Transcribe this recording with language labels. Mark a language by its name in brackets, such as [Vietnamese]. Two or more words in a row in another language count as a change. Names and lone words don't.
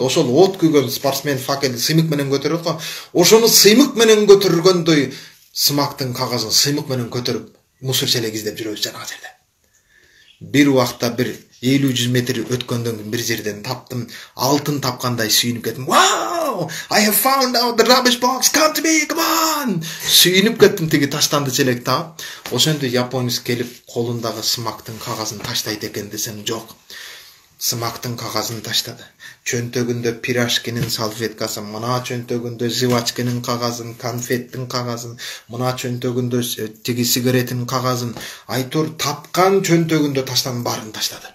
[Kyrgyz] Ошол от күйгөн спортсмен факелди сыймык менен көтөрөт го. Ошону сыймык менен көтөргөндөй сымактын кагазын сыймык менен көтөрүп мусор челек издеп жүрөбүз жанагы жерде. Бир убакта бир 50-100 метр өткөндөн кийин бир жерден таптым, алтын тапкандай сүйүнүп кеттим. [English] Wow! I have found out the rubbish box. Come to me, come on! [Kyrgyz] Сүйүнүп кеттим тиги таштанды челек таап. Ошондо японец келип колундагы сымактын кагазын таштайт экен десем жок. Сымактын кагазын таштады. Чөнтөгүндө пирожкинин салфеткасы, мына чөнтөгүндө жвачканын кагазын, конфеттин кагазын, мына чөнтөгүндө тиги сигареттин кагазын, айтор тапкан чөнтөгүндө таштанын баарын таштады.